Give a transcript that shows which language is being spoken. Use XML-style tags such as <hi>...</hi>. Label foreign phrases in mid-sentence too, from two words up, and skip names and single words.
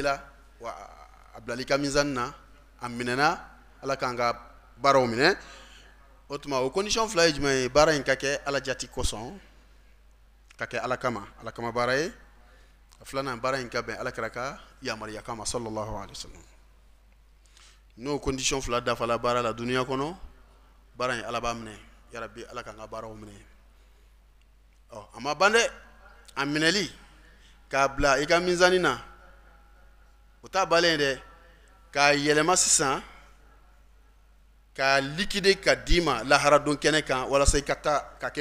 <bm>la wa a bilala i ka mizani na a minɛna ala k'an ka baaraw minɛ o tuma o condition fila ye jumɛn ye baara in ka kɛ ala jati kosɔn ka kɛ ala kama baara ye a filanan baara in ka bɛn ala kɛra ka yamariya kama</bm> <ar>صلى الله عليه وسلم</ar> <bm>n'o condition fila dafala baara la duniya kɔnɔ baara in ala b'a minɛ yarabi ala k'an ka baaraw minɛ a ma ban dɛ a minɛli k'a bila i ka mizani na o t'a balen dɛ k'a yɛlɛma sisan ka liquider ka d'i ma lahara don kɛnɛ kan walasa i ka taa ka</bm>